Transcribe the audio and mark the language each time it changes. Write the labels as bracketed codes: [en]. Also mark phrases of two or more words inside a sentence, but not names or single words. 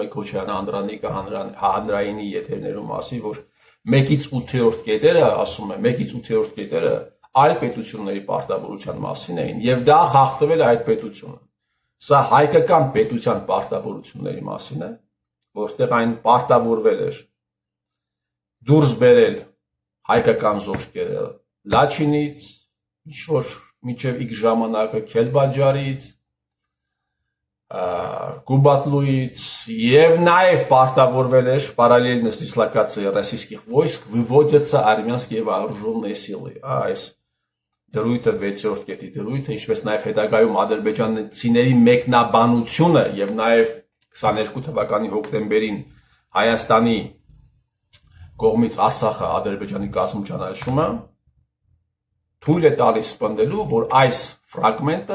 [hy] եք Քոչարյանը Անդրանիկը հանրայինի եթերներում ասի, որ 1-ից 8-րդ կետերը, ասում է, 1-ից 8-րդ կետերը այլ պետությունների պարտավորության մասին էին, եւ դա խախտվել է այդ պետությունը։ Սա հայկական պետության պարտավորությունների մասին է, որտեղ այն պարտավորվել էր դուրս բերել հայկական զորքերը Լաչինից, ինչ-որ մինչև X ժամանակը Քելբաջարից, Կուբատնուից եւ նաեւ պարտավորվել էր [ru] параллельно с дислокацией российских войск выводятся армянские вооруженные силы։ [hy] Այս դրույթը 6-րդ կետի դրույթը, ինչպես նաեւ հետագայում ադրբեջանցիների մեկնաբանությունը եւ նաեւ 22 թվականի հոկտեմբերին Հայաստանի կողմից Արցախը Ադրբեջանի կազմում ճանաչումը թույլ է տալիս սպնդելու, որ այս ֆրագմենտը